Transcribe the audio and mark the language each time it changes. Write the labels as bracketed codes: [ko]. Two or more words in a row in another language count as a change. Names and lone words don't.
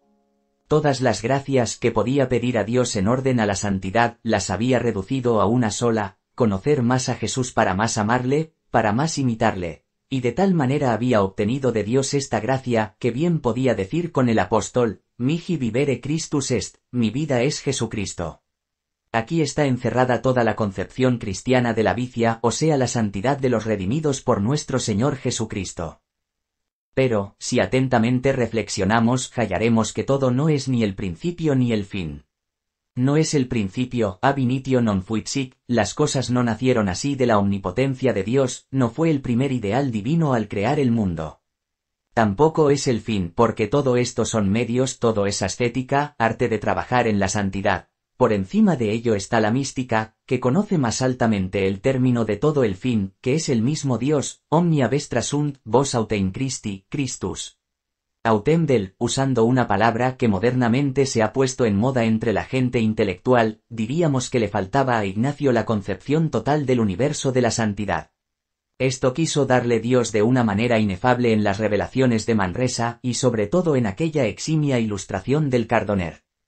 [es] Todas las gracias que podía pedir a Dios en orden a la santidad, las había reducido a una sola, conocer más a Jesús para más amarle, para más imitarle. Y de tal manera había obtenido de Dios esta gracia, que bien podía decir con el apóstol, [la] mihi vivere Christus est, [es] mi vida es Jesucristo. Aquí está encerrada toda la concepción cristiana de la vicia, o sea la santidad de los redimidos por nuestro Señor Jesucristo. Pero, si atentamente reflexionamos, hallaremos que todo no es ni el principio ni el fin. No es el principio, [la] ab initio non fuit sic, [es] las cosas no nacieron así de la omnipotencia de Dios, no fue el primer ideal divino al crear el mundo. Tampoco es el fin, porque todo esto son medios, todo es ascética, arte de trabajar en la santidad. Por encima de ello está la mística, que conoce más altamente el término de todo el fin, que es el mismo Dios, [la] omnia vestra sunt, vos autem Christi, Christus. [es] Autem del, usando una palabra que modernamente se ha puesto en moda entre la gente intelectual, diríamos que le faltaba a Ignacio la concepción total del universo de la santidad. Esto quiso darle Dios de una manera inefable en las revelaciones de Manresa, y sobre todo en aquella eximia ilustración del Cardoner.